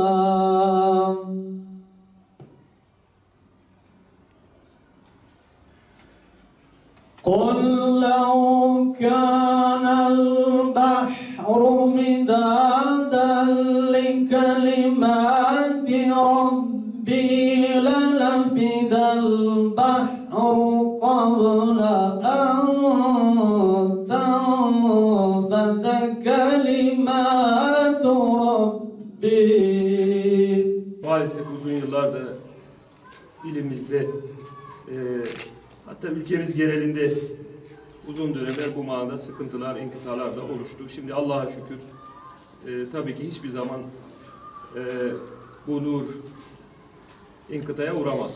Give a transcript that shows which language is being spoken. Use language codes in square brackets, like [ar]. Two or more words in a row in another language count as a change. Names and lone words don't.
[ar] قل لو كان البحر مدادا لكلمات ربي لنفد البحر قبل أن تنفد كلمات ربي. [tr] Maalesef uzun yıllardır ilimizde hatta ülkemiz genelinde uzun dönemler bu manada sıkıntılar, inkıtalar da oluştu. Şimdi Allah'a şükür tabii ki hiçbir zaman bu nur inkıtaya uğramaz.